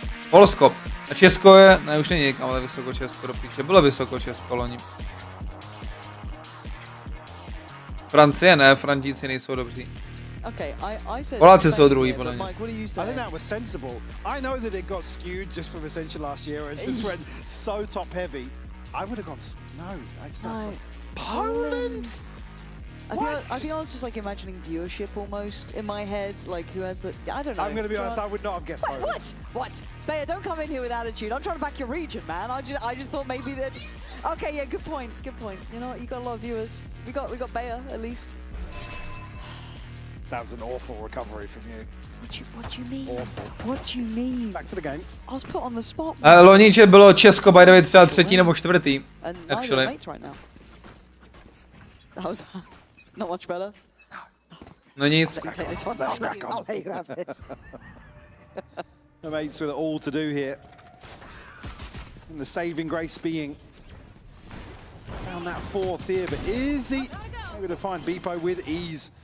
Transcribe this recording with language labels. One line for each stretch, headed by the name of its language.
Czech: Polsko. A Česko je... Ne, už není někam, ale vysoko Česko do píče. Bylo vysoko Česko loni. Francie ne, Frantíci nejsou dobří. Poláci jsou druhý, podle mě.
English: I think that was sensible. I know that it got skewed just from Ascension last year. It just went so top heavy. I would have gone. No, that's not. Poland. I think I was just like imagining viewership almost in my head, like who has the. I don't know. I'm going to be honest. I would not have guessed Poland. What? Bayer, don't come in here with attitude. I'm trying to back your region, man. I just thought maybe that. Okay, yeah, good point. Good point. You know what? You got a lot of viewers. We got Bayer at least. That was an awful recovery from you. What do you mean? Awful. What do you mean? Back to the game. I was put on the spot.
Czech: Loni bylo Česko
English: by the way
Czech: třeba třetí nebo čtvrtý.
English: Actually. Right now. That was not much better.
Czech: No nic.
English: Take this one. Let's crack on. I'll let you have this. The mates with it all to do here. And the saving grace being found that fourth here, but is he able to find Beepo with ease?